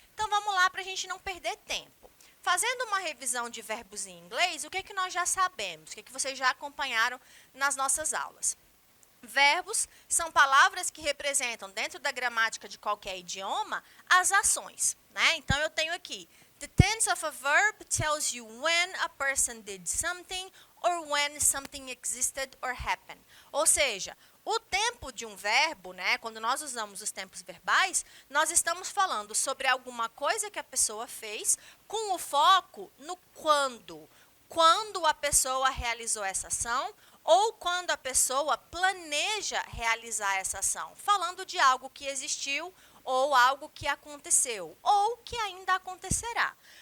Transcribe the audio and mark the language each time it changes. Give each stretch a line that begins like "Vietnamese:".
Portuguese: Então, vamos lá para a gente não perder tempo. Fazendo uma revisão de verbos em inglês, o que é que nós já sabemos? O que é que vocês já acompanharam nas nossas aulas? Verbos são palavras que representam, dentro da gramática de qualquer idioma, as ações, né? Então, eu tenho aqui,
English: the tense of a verb tells you when a person did something or when something existed or happened.
Portuguese: Ou seja, o tempo de um verbo, né, quando nós usamos os tempos verbais, nós estamos falando sobre alguma coisa que a pessoa fez com o foco no quando. Quando a pessoa realizou essa ação ou quando a pessoa planeja realizar essa ação, falando de algo que existiu ou algo que aconteceu ou que ainda acontecerá.